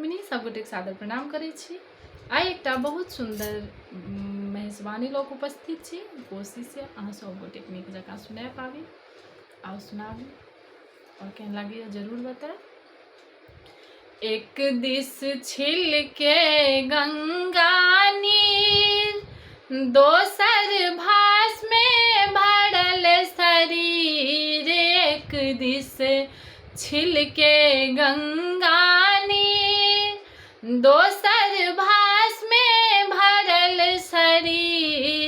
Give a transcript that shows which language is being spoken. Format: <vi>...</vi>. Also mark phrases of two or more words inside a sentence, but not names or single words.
<mai>सब गोटे सादर प्रणाम करै छी। आइ एकटा बहुत सुंदर मेहजबानी लोक उपस्थित छी। कोशिश है अहाँ सब गोटे नीक जकाँ सुना पाबी आ सुनाबी और केहन लागैए जरूर बताए। एक दिस छिल के गंगा नीर, दोसर भास में भरल शरीर। एक दिस छिल के गंगा नीर, दोसर भास में भरल शरीर।</mai>